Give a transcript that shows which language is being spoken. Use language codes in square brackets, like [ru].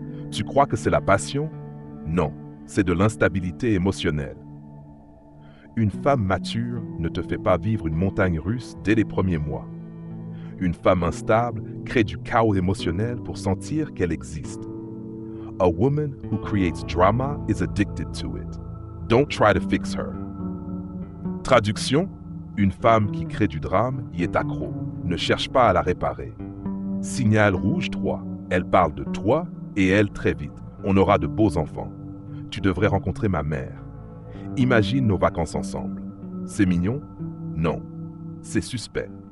[fr] Tu crois que c'est la passion? Non, c'est de l'instabilité émotionnelle. Une femme mature ne te fait pas vivre une montagne russe dès les premiers mois. Une femme instable crée du chaos émotionnel pour sentir qu'elle existe. [en] A woman who creates drama is addicted to it. Don't try to fix her. [fr] Traduction: une femme qui crée du drame y est accro. Ne cherche pas à la réparer. Signal rouge 3. Elle parle de toi et elle très vite. On aura de beaux enfants. Tu devrais rencontrer ma mère. Imagine nos vacances ensemble. C'est mignon? Non. C'est suspect.